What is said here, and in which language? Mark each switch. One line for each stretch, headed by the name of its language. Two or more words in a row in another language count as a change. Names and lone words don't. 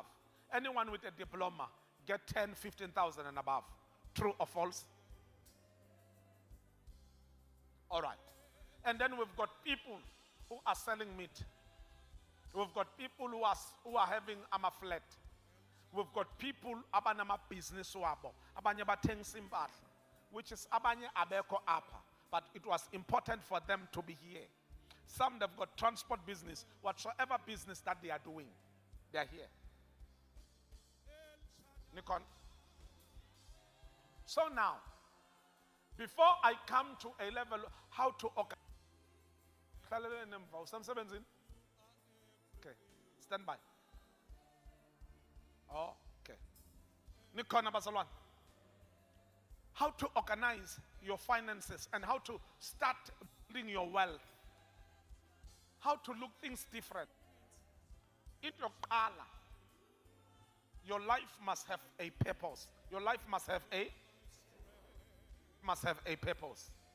English: Anyone with a diploma get 10, 15,000 and above. True or false? All right. And then we've got people who are selling meat. We've got people who are having a flat. We've got people
Zulu: abanama business wabo, abanye bathenga impahla,
English: which is
Zulu: abanye abeko apa.
English: But it was important for them to be here. Some they've got transport business, whatsoever business that they are doing, they are here. Nikon. So now, before I come to a level how to Okay. Stand by. Okay.
Zulu: Nikhona bazalwane.
English: How to organize your finances and how to start building your wealth. How to look things different. In your color, your life must have a purpose. Your life must have a purpose.